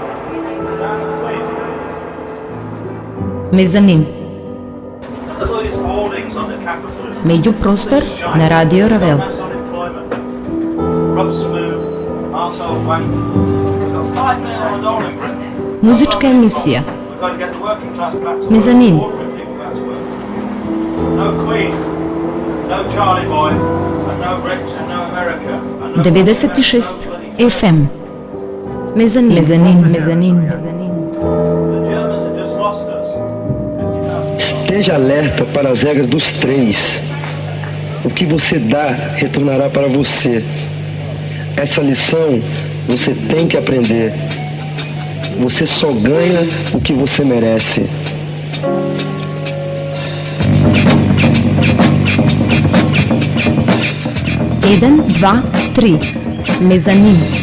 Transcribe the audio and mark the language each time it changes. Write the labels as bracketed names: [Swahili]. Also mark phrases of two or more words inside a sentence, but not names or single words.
[Macedonian] Мезанин. [English] Look at these hoardings on the capitalism. [Macedonian] Меѓупростор на Радио Равел. [English] Mass unemployment. Rough smooth, arsehole wank. We've got $5 million in Britain. [Macedonian] Музичка емисија. [English] We've got to get the working class back to work. Mezzanine. Ordinary people back to work. No Queen, no Charlie Boy, and no Rich, and no America. And no 96 FM. Мезанин. The Germans have just lost us. 50,000. [Portuguese] Esteja alerta para as regras dos três. O que você dá retornará para você. Essa lição você tem que aprender. Você só ganha o que você merece. [Macedonian] Еден, два, три. Мезанин.